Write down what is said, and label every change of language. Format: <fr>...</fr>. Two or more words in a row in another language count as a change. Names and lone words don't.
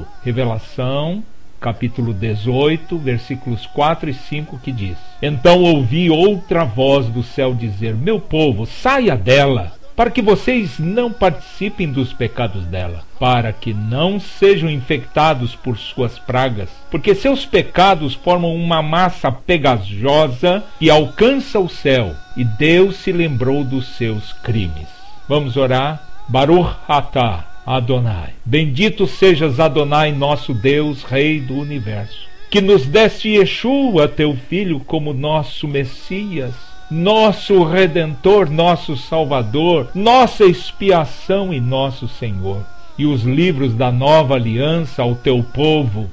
<pt>Revelação, capítulo 18, versículos 4 e 5, que diz: Então ouvi outra voz do céu dizer: Meu povo, saia dela, para que vocês não participem dos pecados dela, para que não sejam infectados por suas pragas, porque seus pecados formam uma massa pegajosa e alcança o céu, e Deus se lembrou dos seus crimes. Vamos orar.</pt> <he>ברוך אתה אדוני.</he> <pt>Bendito sejas, Adonai, nosso Deus, Rei do Universo, que nos deste Yeshua, teu Filho, como nosso Messias, nosso Redentor, nosso Salvador, nossa expiação e nosso Senhor, e os livros da nova aliança ao teu povo.</pt>